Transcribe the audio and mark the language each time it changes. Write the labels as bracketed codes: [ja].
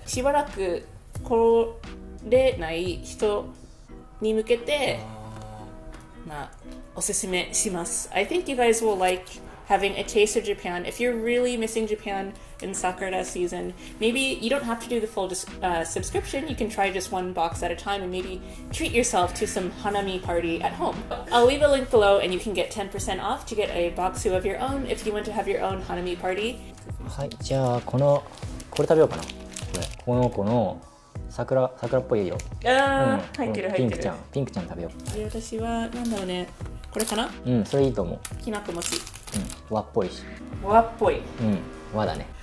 [ja] しばらく来れない人に向けて、おすすめします。 [en] I think you guys will like having a taste of Japan. If you're really missing Japan in Sakura season, maybe you don't have to do the full subscription. You can try just one box at a time and maybe treat yourself to some hanami party at home. I'll leave a link below and you can get 10% off to get a boxu of your own if you want to have your own hanami party. [ja] はい、じゃあこれ食べようかな。この子の桜っぽいよ。入ってる。ピンクちゃん食べよう。私はなんだろうね。これかな？それいいと思う。きなこ餅。和っぽいし。和っぽい。和だね。